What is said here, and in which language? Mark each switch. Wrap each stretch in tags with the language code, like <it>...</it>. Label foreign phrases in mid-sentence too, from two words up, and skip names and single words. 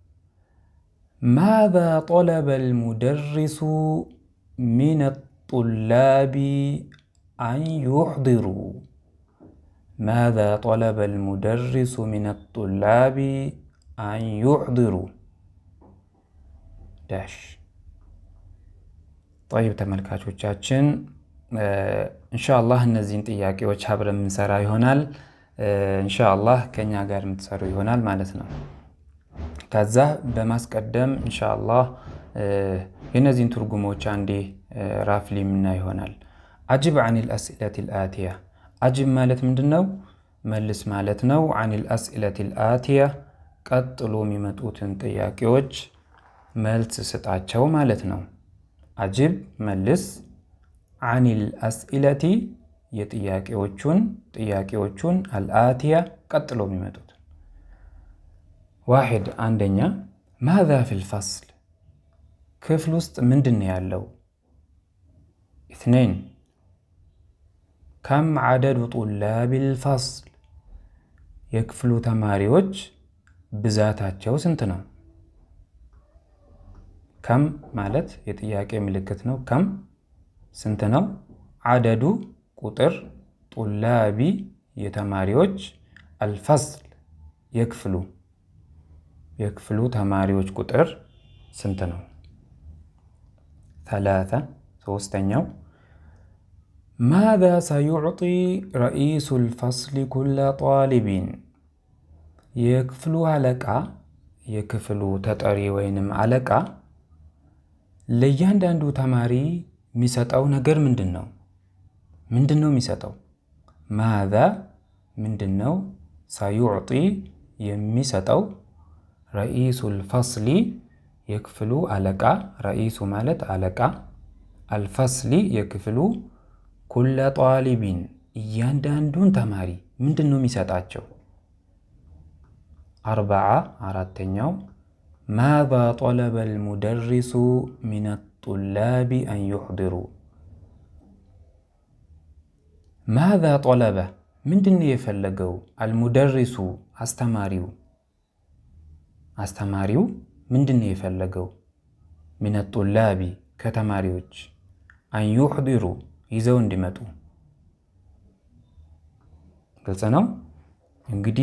<ar>ماذا طلب المدرس من الطلاب أن يحضروا؟ ماذا طلب المدرس من الطلاب أن يحضروا؟</ar> <am>طيب ተመልካቾቻችን ኢንሻአላህ እነዚህን ጥያቄዎች አብረን እንሰራ ይሆናል። ኢንሻአላህ ከኛ ጋር የምትሰሩ ይሆናል ማለት ነው። ከዛ በማስቀደም ኢንሻአላህ የነዚህን ትርጉሞች አንዴ ራፍሊ ምና ይሆናል። አጅብ</am> <ar>عن الأسئلة الآتية።</ar> <am>አጅብ ማለት ምንድነው? መልስ ማለት ነው።</am> <ar>عن الأسئلة الآتية</ar> <am>ቀጥሎ የሚመጡትን ጥያቄዎች መልስ ስጣቸው ማለት ነው። አጅብ መልስ፣</am> <ar>عن الأسئلة</ar> <am>ጥያቄዎቹን አልአቲያ ቀጥሎ የሚመጡት። 1 አንደኛ</am> <ar>ماذا في الفصل?</ar> <am>ክፍል ውስጥ ምንድነው ያለው? 2</am> <ar>كم عدد طلاب الفصل?</ar> <am>የክፍሉ ተማሪዎች ብዛታቸው ስንት ነው? ከም ማለት የጥያቄ ምልክት ነው። ከም ስንት ነው? አደዱ ቁጥር፣ ጡላቢ የተማሪዎች፣ አልፈስል የክፍሉ ተማሪዎች ቁጥር ስንት ነው? 3 ሶስተኛው</am> <ar>ماذا سيعطي رئيس الفصل كل طالب?</ar> <am>የክፍሉ አለቃ የክፍሉ ተጠሪ ወይንም አለቃ ለእያንዳንዱ ተማሪ የሚሰጠው ነገር ምንድነው? ምንድነው የሚሰጠው? ماذا ምንድነው? سيعطي የሚሰጠው</am> <ar>رئيس الفصل</ar> <am>የክፍሉ አለቃ፣ رئيس ማለት አለቃ፣ الفصل የክፍሉ</am> <ar>كل طالب</ar> <am>እያንዳንዱን ተማሪ ምንድነው የሚሰጣቸው? 4 አራተኛው</am> <ar>ماذا طلب المدرس من الطلاب أن يحضروا؟ ماذا طلب</ar> <am>ምንድነው የፈለገው? المدرس አስተማሪው ምንድነው የፈለገው?</am> <ar>من الطلاب</ar> <am>ከተማሪዎች</am> <ar>أن يحضروا</ar> <am>ይዘው እንዲመጡ። ግልጽ ነው። እንግዲህ</am>